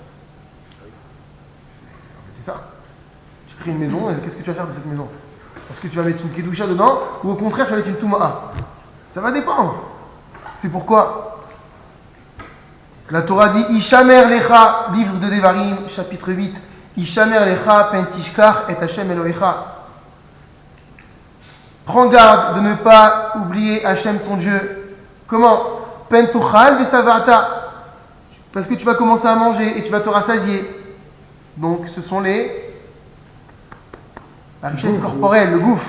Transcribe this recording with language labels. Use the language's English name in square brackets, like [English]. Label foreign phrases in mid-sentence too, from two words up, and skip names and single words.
[French] C'est ça. Tu crées une maison, et qu'est-ce que tu vas faire de cette maison? Est-ce que tu vas mettre une kedusha dedans, ou au contraire, tu vas mettre une tuma'a? Ça va dépendre. C'est pourquoi la Torah dit [Hebrew] השמר לך, [French] livre de Devarim, chapitre 8, [Hebrew] השמר לך פן תשכח את השם אלהיך. [French] Prends garde de ne pas oublier Hashem ton Dieu. [Hebrew] Comment? פן תאכל ושבעת. [French] Parce que tu vas commencer à manger et tu vas te rassasier. Donc ce sont la richesse corporelle, le gouffre.